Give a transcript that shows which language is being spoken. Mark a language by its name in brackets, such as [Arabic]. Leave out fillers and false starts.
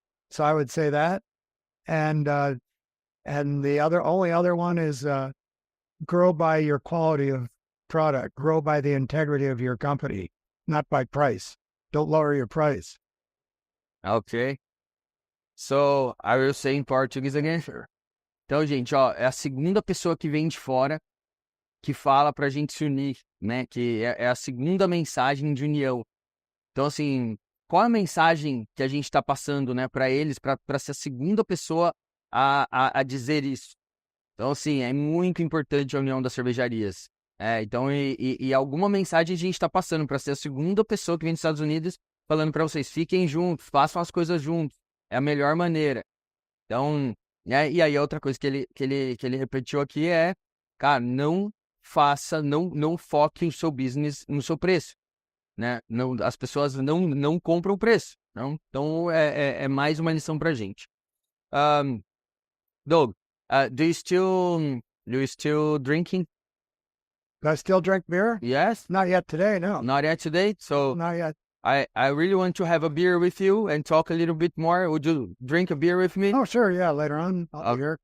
[English] So I would say that, and the only other one is grow by your quality of product, grow by the integrity of your company, not by price. Don't lower your price. Okay. So I will say in Portuguese again. Sure. [Portuguese] Então, gente, ó, é a segunda pessoa que vem de fora que fala pra gente se unir, né? Que é a segunda mensagem de união. Então, assim, qual a mensagem que a gente está passando, né, para eles, para ser a segunda pessoa a dizer isso? Então, assim, é muito importante a união das cervejarias. Então, e alguma mensagem a gente está passando para ser a segunda pessoa que vem dos Estados Unidos falando para vocês, fiquem juntos, façam as coisas juntos. É a melhor maneira. Então, e aí outra coisa que ele repetiu aqui é, cara, não foque o seu business no seu preço, né? Não, as pessoas não compram o preço. Não? Então, é mais uma lição pra gente. [English] Doug, do you still drinking? Do I still drink beer? Yes. Not yet today, no. Not yet today? So, not yet. I really want to have a beer with you and talk a little bit more. Would you drink a beer with me? Oh, sure. Yeah. Later on. I'll be here.